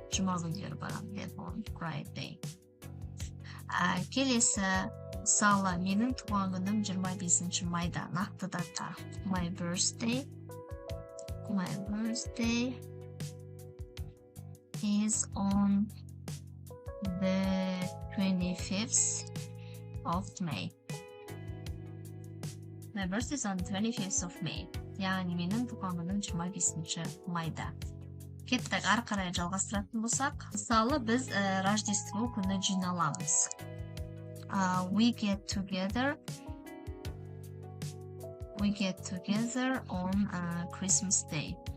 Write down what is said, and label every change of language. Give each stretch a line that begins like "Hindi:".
Kazakh: Жұма күндері барамын,
English: on Friday.
Kazakh: Келесі, мысалы, менің туған күнім 25 майда, нақты дата.
English: My birthday is on the 25th of May. My birthday is on the 25th of May.
Kazakh: Яғни менің туған күнім 25 майда. Кеттік, ары қарай жалғастыратын болсақ, мысалы, біз Рождество күні жиналамыз.
English: We get together We get together on Christmas Day.